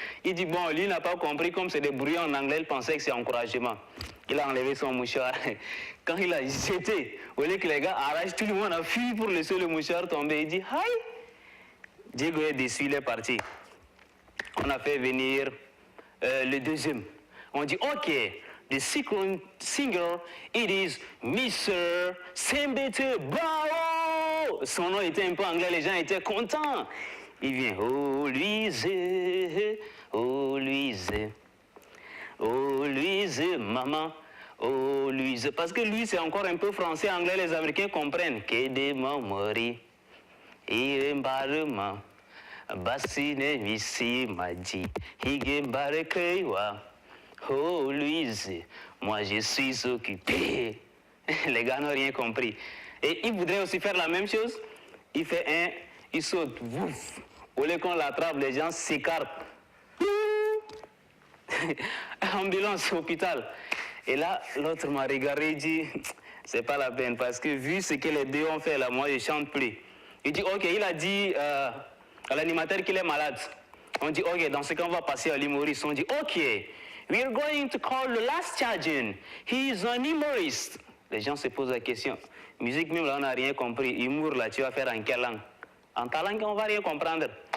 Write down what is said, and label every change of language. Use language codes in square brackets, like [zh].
[fr] Il dit, bon, lui n'a pas compris, comme c'est des bruits en anglais, il pensait que c'est encouragement. Il a enlevé son mouchoir. Quand il a jeté, au lieu que les gars arrachent, tout le monde a fui pour laisser le mouchoir tomber. Il dit, hi. Diego est déçu, il est parti. On a fait venir le deuxième. On dit, [en] OK, the second singer, it is Mr. Sembete Bao. [fr] Son nom était un peu anglais, les gens étaient contents. Il vient, oh Louise, oh Louise, oh Louise, maman, oh Louise. Parce que lui, c'est encore un peu français, anglais, les Américains comprennent. Que de mori, irembarema, bassine misi maji, higembare keiwa. Oh Louise, moi je suis occupé. Les gars n'ont rien compris. Et il voudrait aussi faire la même chose. Il fait un, il saute, ouf. Au lieu qu'on l'attrape, les gens s'écartent. Ambulance, hôpital. Et là, l'autre m'a regardé et dit, c'est pas la peine, parce que vu ce que les deux ont fait là, moi je chante plus. Il dit, ok, il a dit à l'animateur qu'il est malade. On dit, ok, dans ce cas, on va passer à l'humoriste. On dit, [en] ok, we are going to call the last Chadian. He is an humorist. [fr] Les gens se posent la question. Musique même là, on n'a rien compris. Humour là, tu vas faire en quelle langue? En ta langue, on va rien comprendre.